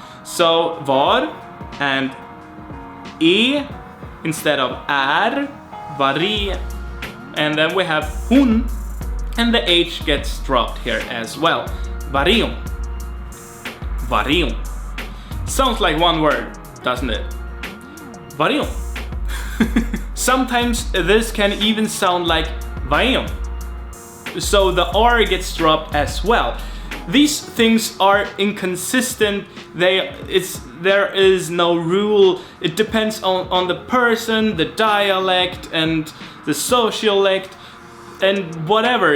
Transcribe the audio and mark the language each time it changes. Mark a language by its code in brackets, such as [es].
[en] So var and e instead of är, var är, and then we have hon, and the h gets dropped here as well. [sv] Var är hon? Var är hon? [en] Sounds like one word, doesn't it? [sv] Var är hon? [en] Sometimes this can even sound like [sv] var är hon? [en] So the R gets dropped as well. These things are inconsistent. There is no rule. It depends on the person, the dialect, and the sociolect, and whatever.